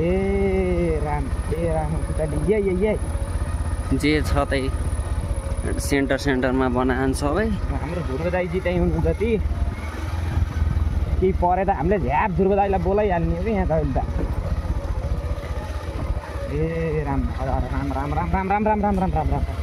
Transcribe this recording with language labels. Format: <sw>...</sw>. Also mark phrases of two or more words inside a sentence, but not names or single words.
<ne>जे छ त्यही सेन्टरमा बनाएन सबै। हाम्रो ध्रुव दाइजी त्यहीँ हुनुहुन्छ ती केही परे त हामीले झ्याप ध्रुव दाइलाई बोलाइहाल्ने हो कि यहाँ त अहिले त। ए राम राम राम राम राम राम राम राम राम राम राम राम</ne>